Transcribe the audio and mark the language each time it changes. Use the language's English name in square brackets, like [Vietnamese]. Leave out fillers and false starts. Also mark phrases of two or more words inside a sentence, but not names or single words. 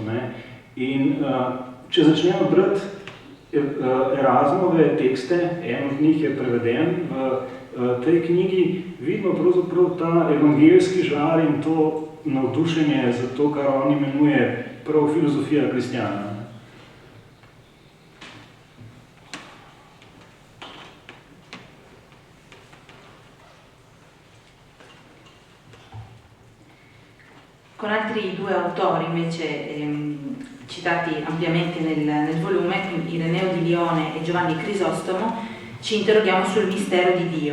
[Slovenian] In če začnemo brati Erasmove tekste, en od njih je preveden v tej knjigi, vidimo pravzaprav ta evangelski žar in to navdušenje za to, kar on imenuje prav filozofija kristjana. [Italian] Con altri due autori invece citati ampiamente nel volume, Ireneo di Lione e Giovanni Crisostomo, ci interroghiamo sul mistero di Dio.